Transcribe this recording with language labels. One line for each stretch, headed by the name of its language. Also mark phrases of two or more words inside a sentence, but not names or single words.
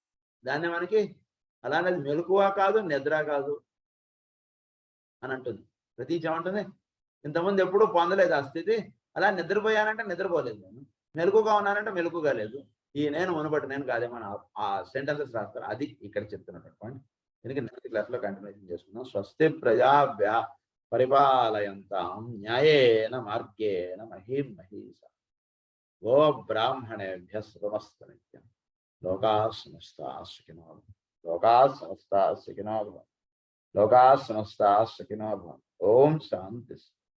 Telugu: దాన్ని మనకి అలానే మెలకువ కాదు నిద్ర కాదు అని అంటుంది. ప్రతీచ ఏమంటుంది ఇంతకుముందు ఎప్పుడూ పొందలేదు ఆ స్థితి. అలా నిద్రపోయానంటే నిద్రపోలేదు, నేను మెలకుగా ఉన్నానంటే మెలకుగా లేదు. ఈ నేను మునుబట్టి నేను కాదేమో ఆ సెంటెన్సెస్ రాస్తారు. అది ఇక్కడ చెప్తున్నటువంటి పాయింట్. దీనికి
English: next classlo continuation
Telugu: చేసుకుందాం.
Sanskrit: స్వస్తి ప్రజాభ్య పరిపాలయంతాం న్యాయేన మార్గేణ మహీమహీష గో బ్రాహ్మణేభ్య శుభమస్తు నిత్యం. లోకా సమస్తా సుఖినో భవంతు. లోకా సమస్తా సుఖినో భవంతు. లోకా సమస్తా సుఖినో భవంతు. ఓం శాంతి.